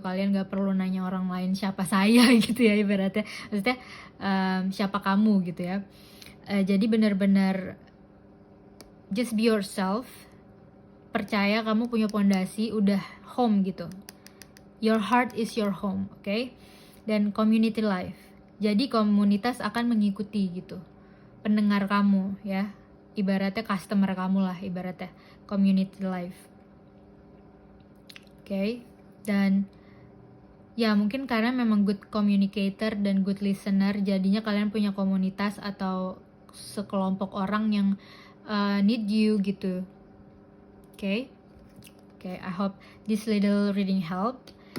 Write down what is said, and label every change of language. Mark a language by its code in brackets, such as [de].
[id] Kalian gak perlu nanya orang lain siapa saya gitu ya ibaratnya. Maksudnya siapa kamu gitu ya. Jadi benar-benar [en] just be yourself. [id] Percaya kamu punya pondasi, udah home gitu. [en] Your heart is your home, oke? [id] Dan [en] community life. [id] Jadi komunitas akan mengikuti gitu. Pendengar kamu ya. Ibaratnya customer kamu lah, ibaratnya [en] community life. [id] Oke. Dan ya mungkin karena memang [en] good communicator [id] dan [en] good listener, [id] jadinya kalian punya komunitas atau sekelompok orang yang [en] need you [id] gitu. [en] Oke, I hope this little reading helped.